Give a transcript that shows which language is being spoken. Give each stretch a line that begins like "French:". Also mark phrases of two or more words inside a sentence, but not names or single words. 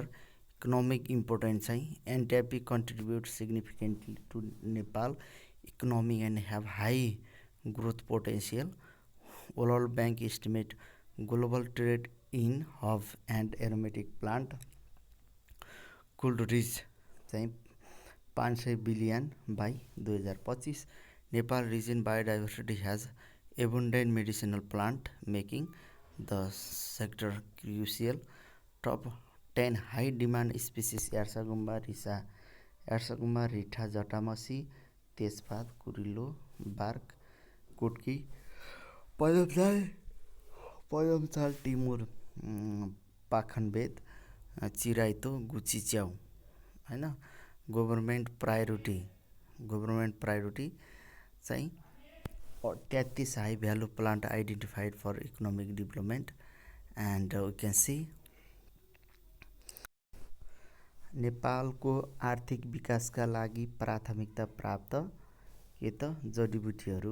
English: economic importance चाहिँ NTIP contribute significantly to Nepal economy and have high growth potential. World Bank estimate global trade in herb and aromatic plant could reach चाहिँ 500 billion by 2025. Nepal region biodiversity has abundant medicinal plant making the sector crucial. Top 10 high demand species
Nepali: यार्सागुम्बा रिठा जटामसी तेजपात कुरिलो बार्क कुटकी पदमचाल टिमुर पाखनबेद चिराइतो गुची च्याउ हैन.
English: government priority चाहिँ 33 high value plant identified for economic development. and we can see
Nepali: नेपालको आर्थिक विकासका लागि प्राथमिकता प्राप्त के त जडीबुटीहरू.